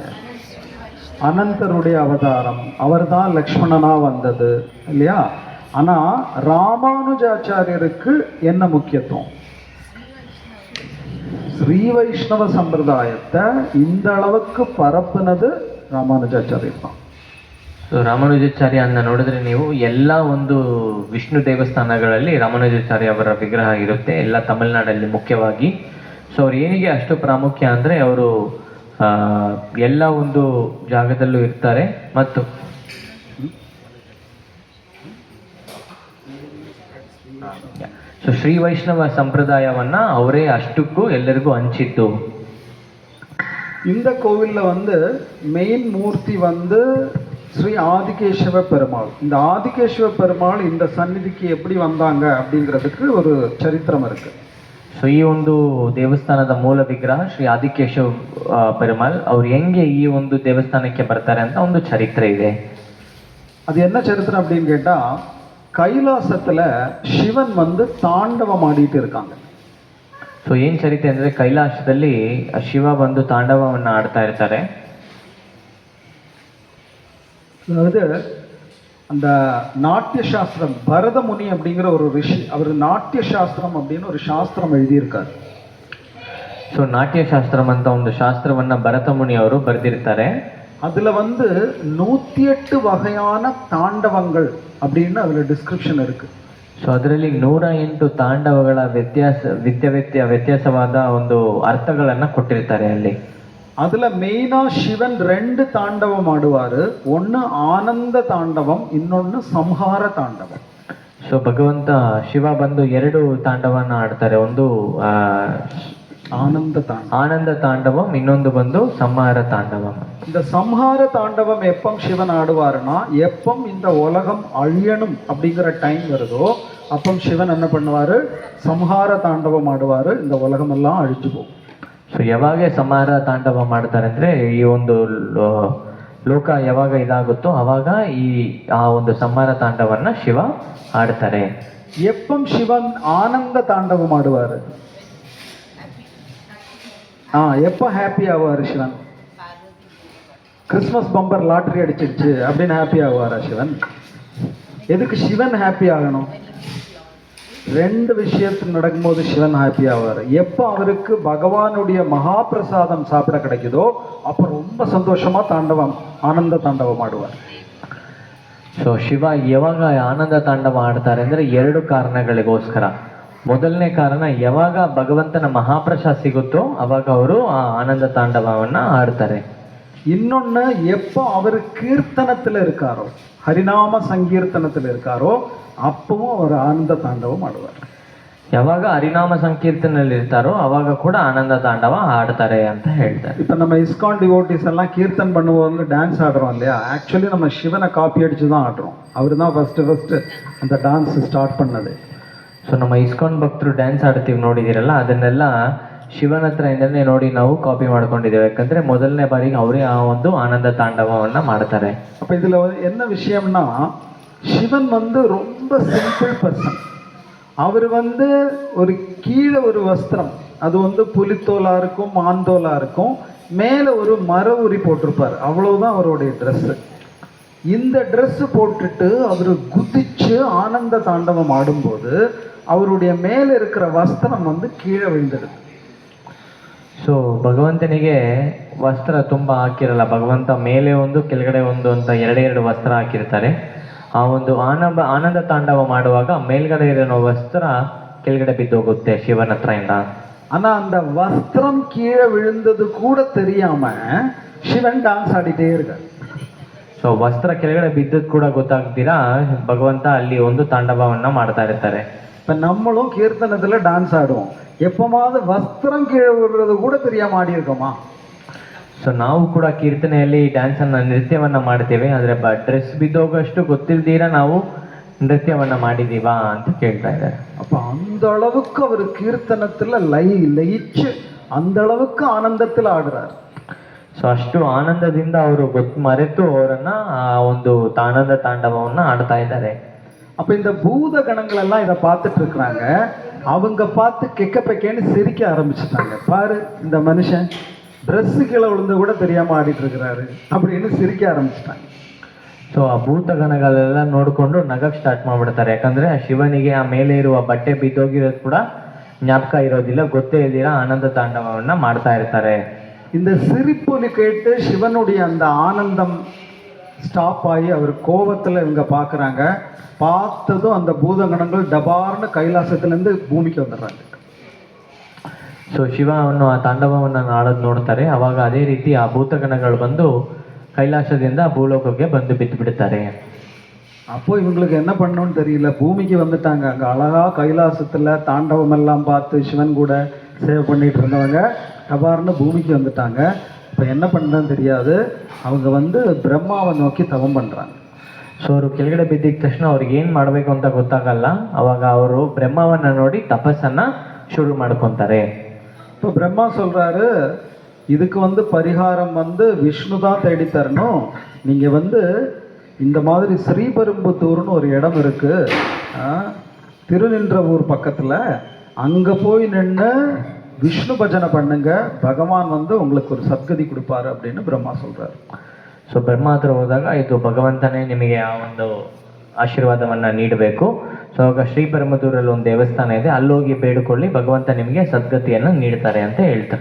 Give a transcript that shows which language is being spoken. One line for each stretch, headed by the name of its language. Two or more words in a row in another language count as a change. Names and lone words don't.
Tamil: அனந்தருடைய அவதாரம், அவர் தான் லக்ஷ்மணனாக வந்தது இல்லையா? ஆனால் ராமானுஜாச்சாரியருக்கு என்ன முக்கியத்துவம்? ஸ்ரீ வைஷ்ணவ சம்பிரதாயத்தை இந்த அளவுக்கு பரப்புனது ರಾಮಾನುಜಾಚಾರ್ಯ தான்.
Kannada: ಸೊ ರಾಮಾನುಜಾಚಾರ್ಯ ಅಂತ ನೋಡಿದ್ರೆ ನೀವು ಎಲ್ಲ ಒಂದು ವಿಷ್ಣು ದೇವಸ್ಥಾನಗಳಲ್ಲಿ ರಾಮಾನುಜಾಚಾರ್ಯ ಅವರ ವಿಗ್ರಹ ಇರುತ್ತೆ, ಎಲ್ಲ ತಮಿಳುನಾಡಲ್ಲಿ ಮುಖ್ಯವಾಗಿ. ಸೊ ಅವ್ರು ಏನಿಗೆ ಅಷ್ಟು ಪ್ರಾಮುಖ್ಯ ಅಂದರೆ ಅವರು ಎಲ್ಲ ಒಂದು ಜಾಗದಲ್ಲೂ ಇರ್ತಾರೆ. ಮತ್ತು ಸೊ ಶ್ರೀ ವೈಷ್ಣವ ಸಂಪ್ರದಾಯವನ್ನ ಅವರೇ ಅಷ್ಟಕ್ಕೂ ಎಲ್ಲರಿಗೂ ಹಂಚಿದ್ದು.
Tamil: இந்த கோவிலில் வந்து மெயின் மூர்த்தி வந்து ஸ்ரீ ஆதிகேசவ பெருமாள். இந்த ஆதிகேசவ பெருமாள் இந்த சந்நிதிக்கு எப்படி வந்தாங்க அப்படிங்கிறதுக்கு ஒரு சரித்திரம் இருக்கு.
Kannada: ಸೊ ಈ ಒಂದು ದೇವಸ್ಥಾನದ ಮೂಲ ವಿಗ್ರಹ ಶ್ರೀ ಆದಿಕೇಶವ್ ಪೆರುಮಾಳ್ ಅವ್ರು ಹೆಂಗೆ ಈ ಒಂದು ದೇವಸ್ಥಾನಕ್ಕೆ ಬರ್ತಾರೆ ಅಂತ ಒಂದು ಚರಿತ್ರೆ ಇದೆ.
Tamil: அது என்ன சரித்திரம் அப்படின்னு கேட்டால், கைலாசத்தில் சிவன் வந்து தாண்டவம் ஆடிட்டு இருக்காங்க.
Kannada: ಸೊ ಏನು ಚರಿತ್ರೆ ಅಂದರೆ ಕೈಲಾಸದಲ್ಲಿ ಶಿವ ಬಂದು ತಾಂಡವವನ್ನು ಆಡ್ತಾ ಇರ್ತಾರೆ.
Tamil: அதாவது அந்த நாட்டிய சாஸ்திரம், பரதமுனி அப்படிங்கிற ஒரு ரிஷி, அவர் நாட்டிய சாஸ்திரம் அப்படின்னு ஒரு சாஸ்திரம் எழுதியிருக்காரு.
Kannada: ಸೊ ನಾಟ್ಯಶಾಸ್ತ್ರಂ ಅಂತ ಒಂದು ಶಾಸ್ತ್ರವನ್ನು ಭರತಮುನಿ ಅವರು ಬರೆದಿರ್ತಾರೆ.
Tamil: அதில் வந்து 108 வகையான தாண்டவங்கள் அப்படின்னு அதில் டிஸ்கிரிப்ஷன் இருக்குது.
Kannada: ಸೊ ಅದರಲ್ಲಿ 108 ತಾಂಡವಗಳ ವ್ಯತ್ಯಾಸವಾದ ಒಂದು ಅರ್ಥಗಳನ್ನು ಕೊಟ್ಟಿರ್ತಾರೆ ಅಲ್ಲಿ.
Tamil: அதில் மெயினாக சிவன் 2 தாண்டவம் ஆடுவார். ஒன்று ஆனந்த தாண்டவம், இன்னொன்று ಸಂಹಾರ தாண்டவம்.
Kannada: ಸೊ ಭಗವಂತ ಶಿವ ಬಂದು 2 ತಾಂಡವನ್ನ ಆಡ್ತಾರೆ. ಒಂದು ಆನಂದ ತಾಂಡವಂ, ಇನ್ನೊಂದು ಬಂದು ಸಂಹಾರ ತಾಂಡವಂ.
Tamil: இந்த சம்ஹார தாண்டவம் எப்போ சிவன் ஆடுவாருன்னா, எப்போ இந்த உலகம் அழியணும் அப்படிங்கிற டைம் வருதோ அப்போ சிவன் என்ன பண்ணுவார், சம்ஹார தாண்டவம் ஆடுவார். இந்த உலகம் எல்லாம் அழிஞ்சு போகும்.
Kannada: ಸೊ ಯಾವಾಗ ಸಂಹಾರ ತಾಂಡವ ಮಾಡ್ತಾರೆ ಅಂದರೆ, ಈ ಒಂದು ಲೋಕ ಯಾವಾಗ ಇದಾಗುತ್ತೋ ಅವಾಗ ಆ ಒಂದು ಸಂಹಾರ ತಾಂಡವನ್ನ ಶಿವ ಆಡ್ತಾರೆ.
Tamil: எப்போ சிவன் ஆனந்த தாண்டவம் ஆடுவார், எப்போ ஹாப்பி ஆவார் சிவன்?
English: Christmas bumper lottery
Tamil: அடிச்சிருச்சு அப்படின்னு ஹாப்பி ஆவாரா சிவன்? எதுக்கு சிவன் ஹாப்பி ஆகணும்? 2 விஷயத்துக்கு நடக்கும்போது சிவன் ஹாப்பி ஆவார். எப்போ அவருக்கு பகவானுடைய மகாபிரசாதம் சாப்பிட கிடைக்குதோ அப்போ ரொம்ப சந்தோஷமா ஆனந்த தாண்டவம் ஆடுவார்.
Kannada: ಸೊ ಶಿವ ಯಾವಾಗ ಆನಂದ ತಾಂಡವ ಆಡ್ತಾರೆ ಅಂದರೆ 2 ಕಾರಣಗಳಿಗೋಸ್ಕರ. ಮೊದಲನೇ ಕಾರಣ, ಯಾವಾಗ ಭಗವಂತನ ಮಹಾಪ್ರಸಾದ ಸಿಗುತ್ತೋ ಅವಾಗ ಅವರು ಆ ಆನಂದ ತಾಂಡವವನ್ನು ಆಡ್ತಾರೆ.
Tamil: இன்னொன்று, எப்போ அவர் கீர்த்தனத்தில் இருக்காரோ, ஹரிநாம சங்கீர்த்தனத்தில் இருக்காரோ அப்பவும் அவர் ஆனந்த தாண்டவம் ஆடுவார்.
Kannada: ಯಾವಾಗ ಹರಿನಾಮ ಸಂಕೀರ್ತನಲ್ಲಿ ಇರ್ತಾರೋ ಅವಾಗ ಕೂಡ ಆನಂದ ತಾಂಡವ ಆಡ್ತಾರೆ ಅಂತ ಹೇಳ್ತಾರೆ.
Tamil: இப்போ நம்ம இஸ்கான் டிவோட்டிஸ் எல்லாம் கீர்த்தன் பண்ணும்போது டான்ஸ் ஆடுறோம் இல்லையா, ஆக்சுவலி நம்ம சிவனை காப்பி அடிச்சு தான் ஆடுறோம். அவர் தான் ஃபஸ்ட்டு அந்த
English: dance start
Tamil: பண்ணது.
Kannada: ಸೊ ನಮ್ಮ ಇಸ್ಕಾನ್ ಭಕ್ತರು ಡ್ಯಾನ್ಸ್ ಆಡ್ತೀವಿ ನೋಡಿದಿರಲ್ಲ, ಅದನ್ನೆಲ್ಲ ಶಿವನ ಹತ್ರ ಇಂದನೇ ನೋಡಿ ನಾವು ಕಾಪಿ ಮಾಡ್ಕೊಂಡಿದ್ದೇವೆ. ಯಾಕಂದ್ರೆ ಮೊದಲನೇ ಬಾರಿಗೆ ಅವರೇ ಆ ಒಂದು ಆನಂದ ತಾಂಡವವನ್ನು ಮಾಡ್ತಾರೆ.
Tamil: அப்போ இதில் என்ன விஷயம்னா, சிவன் வந்து ரொம்ப
English: simple person.
Tamil: அவர் வந்து ஒரு கீழே ஒரு வஸ்திரம், அது வந்து புலித்தோலாக இருக்கும், மாந்தோலாக இருக்கும், மேலே ஒரு மர உரி போட்டிருப்பார், அவ்வளவுதான் அவருடைய ட்ரெஸ்ஸு. இந்த ட்ரெஸ்ஸு போட்டுட்டு அவர் குதிச்சு ஆனந்த தாண்டவம் ஆடும்போது அவருடைய மேலே இருக்கிற வஸ்திரம் வந்து கீழே விழுந்துடுது.
Kannada: ಸೊ ಭಗವಂತನಿಗೆ ವಸ್ತ್ರ ತುಂಬ ಹಾಕಿರಲ್ಲ. ಭಗವಂತ ಮೇಲೆ ಒಂದು ಕೆಳಗಡೆ ಒಂದು ಅಂತ 2 ವಸ್ತ್ರ ಹಾಕಿರ್ತಾರೆ. ಆ ಒಂದು ಆನಂದ ತಾಂಡವ ಮಾಡುವಾಗ ಮೇಲ್ಗಡೆ ಇರೋ ವಸ್ತ್ರ ಕೆಳಗಡೆ ಬಿದ್ದೋಗುತ್ತೆ ಶಿವನ ಹತ್ರ ಇಂದ.
Tamil: ஆனா அந்த வஸ்திரம் கீழே விழுந்தது கூட தெரியாம சிவன் டான்ஸ் ஆடிட்டே இருக்கார்.
Kannada: ಸೊ ವಸ್ತ್ರ ಕೆಳಗಡೆ ಬಿದ್ದದ್ದು ಕೂಡ ಗೊತ್ತಾಗ್ತೀರಾ ಭಗವಂತ ಅಲ್ಲಿ ಒಂದು ತಾಂಡವವನ್ನ ಮಾಡ್ತಾ ಇರ್ತಾರೆ.
Tamil: இப்போ நம்மளும் கீர்த்தனத்தில் டான்ஸ் ஆடுவோம், எப்போமாவது வஸ்திரம் கீழே விழுறது கூட தெரியாம ஆடி இருக்கோமா?
Kannada: ಸೊ ನಾವು ಕೂಡ ಕೀರ್ತನೆಯಲ್ಲಿ ಡ್ಯಾನ್ಸನ್ನು ನೃತ್ಯವನ್ನ ಮಾಡ್ತೇವೆ, ಆದರೆ ಡ್ರೆಸ್ ಬಿದ್ದೋಗಷ್ಟು ಗೊತ್ತಿಲ್ದಿರ ನಾವು ನೃತ್ಯವನ್ನ ಮಾಡಿದೀವಾ ಅಂತ ಕೇಳ್ತಾ ಇದ್ದಾರೆ.
Tamil: அப்போ அந்த அளவுக்கு அவர் கீர்த்தனத்தில் லயிச்சு அந்த அளவுக்கு ஆனந்தத்தில் ஆடுறார்.
Kannada: ಸೊ ಅಷ್ಟು ಆನಂದದಿಂದ ಅವರು ಮರೆತು ಅವರನ್ನ ಆ ಒಂದು ಆನಂದ ತಾಂಡವವನ್ನು ಆಡ್ತಾ ಇದ್ದಾರೆ.
Tamil: அப்போ இந்த பூத கணங்கள் எல்லாம் இதை பார்த்துட்டு இருக்கிறாங்க. அவங்க பார்த்து கெக்கப்பேன்னு சிரிக்க ஆரம்பிச்சுட்டாங்க. பாரு, இந்த மனுஷன் ட்ரெஸ்ஸு கீழே விழுந்து கூட தெரியாமல் ஆடிட்டு இருக்கிறாரு அப்படின்னு சிரிக்க ஆரம்பிச்சிட்டாங்க.
Kannada: ಸೊ ಆ ಭೂತಗಣಗಳೆಲ್ಲ ನೋಡಿಕೊಂಡು ನಗಕ್ಕೆ ಸ್ಟಾರ್ಟ್ ಮಾಡಿಬಿಡ್ತಾರೆ. ಯಾಕಂದ್ರೆ ಆ ಶಿವನಿಗೆ ಆ ಮೇಲೆ ಇರುವ ಬಟ್ಟೆ ಬಿದ್ದೋಗಿರೋದು ಕೂಡ ಜ್ಞಾಪಕ ಇರೋದಿಲ್ಲ, ಗೊತ್ತೇ ಇಲ್ದಿರ ಆನಂದ ತಾಂಡವವನ್ನು ಮಾಡ್ತಾ ಇರ್ತಾರೆ.
Tamil: இந்த சிரிப்பொலி கேட்டு சிவனுடைய அந்த ஆனந்தம் ஸ்டாப் ஆகி அவர் கோபத்தில் இவங்க பார்க்குறாங்க. பார்த்ததும் அந்த பூதகணங்கள் டபார்னு கைலாசத்துலேருந்து ಭೂಮಿಗೆ வந்துடுறாங்க.
Kannada: ಸೊ ಶಿವವನ್ನು ಆ ತಾಂಡವವನ್ನು ಆಡೋದು ನೋಡ್ತಾರೆ. ಅವಾಗ ಅದೇ ರೀತಿ ಆ ಭೂತಗಣಗಳು ಬಂದು ಕೈಲಾಸದಿಂದ ಭೂಲೋಕಕ್ಕೆ ಬಂದು ಬಿದ್ದು ಬಿಡ್ತಾರೆ.
Tamil: அப்போ இவங்களுக்கு என்ன பண்ணணும்னு தெரியல, பூமிக்கு வந்துட்டாங்க. அங்கே அழகா கைலாசத்தில் தாண்டவம் எல்லாம் பார்த்து சிவன் கூட சேவை பண்ணிட்டு இருந்தவங்க டபார்னு பூமிக்கு வந்துட்டாங்க. இப்போ என்ன பண்ணுறதுன்னு தெரியாது. அவங்க வந்து பிரம்மாவை நோக்கி தவம் பண்ணுறாங்க.
Kannada: ಸೊ ಅವರು ಕೆಳಗಡೆ ಬಿದ್ದಿದ ತಕ್ಷಣ ಅವ್ರಿಗೆ ಏನು ಮಾಡಬೇಕು ಅಂತ ಗೊತ್ತಾಗಲ್ಲ. ಅವಾಗ ಅವರು ಬ್ರಹ್ಮವನ್ನ ನೋಡಿ ತಪಸ್ಸನ್ನ ಶುರು ಮಾಡ್ಕೊತಾರೆ.
Tamil: இப்போ பிரம்மா சொல்கிறாரு, இதுக்கு வந்து பரிகாரம் வந்து விஷ்ணு தான் தேடி தரணும். நீங்கள் வந்து இந்த மாதிரி ஸ்ரீபெரும்புத்தூர்னு ஒரு இடம் இருக்குது, திருநின்றவூர் பக்கத்தில், அங்கே போய் நின்று விஷ்ணு பஜனை பண்ணுங்க, பகவான் வந்து உங்களுக்கு ஒரு சத்கதி கொடுப்பாரு அப்படின்னு பிரம்மா சொல்கிறார்.
Kannada: ಸೊ ಬ್ರಹ್ಮ ಹತ್ರ ಹೋದಾಗ ಇದು ಭಗವಂತನೇ ನಿಮಗೆ ಆ ಒಂದು ಆಶೀರ್ವಾದವನ್ನ ನೀಡಬೇಕು. ಸೊ ಆಗ ಶ್ರೀಪೆರುಂಬದೂರಲ್ಲಿ ಒಂದು ದೇವಸ್ಥಾನ ಇದೆ, ಅಲ್ಲೋಗಿ ಬೇಡಿಕೊಳ್ಳಿ, ಭಗವಂತ ನಿಮಗೆ ಸದ್ಗತಿಯನ್ನು ನೀಡ್ತಾರೆ ಅಂತ ಹೇಳ್ತಾರೆ.